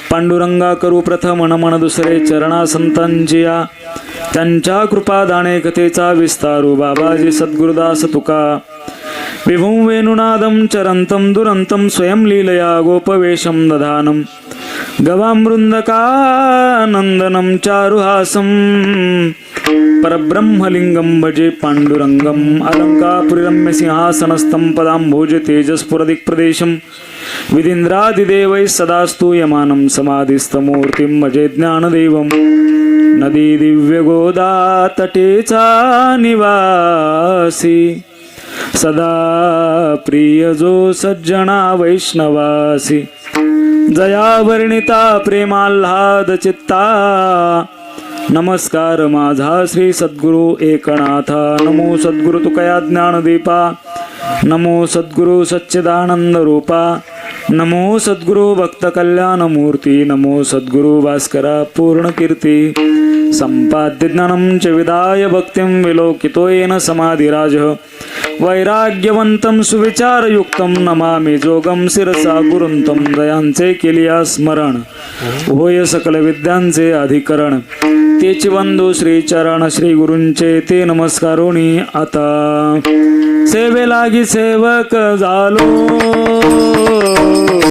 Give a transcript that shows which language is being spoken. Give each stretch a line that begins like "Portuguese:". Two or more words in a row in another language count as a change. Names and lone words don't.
Marathi: पांडुरंगा करू प्रथम नमन दुसरे चरणा संतांची या त्यांच्या कृपादाने कथेचा विस्तारू बाबाजी सद्गुरुदास तुका
Sanskrit: विभुं वेणुनादं चरन्तं दुरन्तं स्वयं लीलया गोपवेशं दधानं गवामृन्दकानन्दनं चारुहासं परब्रह्मलिंगं भजे पाण्डुरङ्गम् अलङ्कापुरीरम्य सिंहासनस्थं पदाम्भोज तेजस्फुरदिक्प्रदेशं विदिन्द्रादिदेवैः सदा स्तूयमानं समाधिस्थमूर्तिं भजे ज्ञानदेवं
Marathi: नदी दिव्यगोदा तटेचा निवासी सदा प्रिय जो सज्जना वैष्णवासी जया वर्णिता प्रेमाल्हाद चित्ता नमस्कार माझा श्री सद्गुरु एकनाथा नमो सद्गुरु तुकया ज्ञानदीपा नमो सद्गुरु सच्चिदानंद रूपा नमो सद्गुरु भक्त कल्याण मूर्ती नमो सद्गुरु भास्करा पूर्ण कीर्ती
Sanskrit: संपाद्य ज्ञानं च विदाय भक्तिं विलोकितो येन समाधिराज वैराग्यवंतं सुविचारयुक्तं नमामि जोगं शिरसा गुरुंतं
Marathi: दयांचे केलिया स्मरण होय सकल विद्यांचे अधिकरण तेच बंधू श्री चरण श्री गुरूंचे ते नमस्कारोनी आता सेवे लागी सेवक झालो